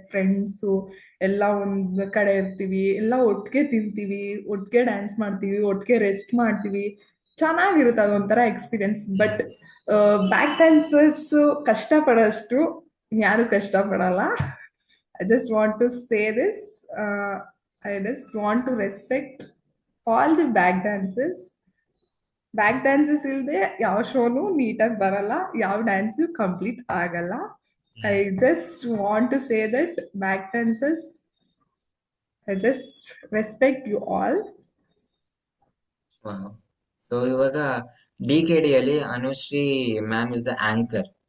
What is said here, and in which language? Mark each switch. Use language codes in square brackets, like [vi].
[kn] Friends ಎಲ್ಲ ಒಂದ್ ಕಡೆ ಇರ್ತೀವಿ, ಎಲ್ಲ ಒಟ್ಟಿಗೆ ತಿಂತೀವಿ, ಒಟ್ಟಿಗೆ ಡ್ಯಾನ್ಸ್ ಮಾಡ್ತೀವಿ, ಒಟ್ಟಿಗೆ ರೆಸ್ಟ್ ಮಾಡ್ತೀವಿ. ಚೆನ್ನಾಗಿರುತ್ತೆ, ಅದೊಂಥರ ಎಕ್ಸ್ಪೀರಿಯನ್ಸ್. ಬಟ್ ಬ್ಯಾಕ್ ಡ್ಯಾನ್ಸರ್ಸ್ ಕಷ್ಟಪಡೋಷ್ಟು ಯಾರು ಕಷ್ಟಪಡಲ್ಲ. [en] I just want to say this. I just want to respect all the back dances. [kn] Back dances ಇಲ್ಲದೆ ಯಾವ ಶೋನು ನೀಟಾಗಿ ಬರಲ್ಲ, ಯಾವ ಡ್ಯಾನ್ಸು ಕಂಪ್ಲೀಟ್ ಆಗಲ್ಲ. [en] I just want to say that back dances, I just respect you all. So [kn] ಇವಾಗ ಡಿ.ಕೆ.ಡಿ.ಯಲ್ಲಿ [en] Anushree ma'am is the anchor.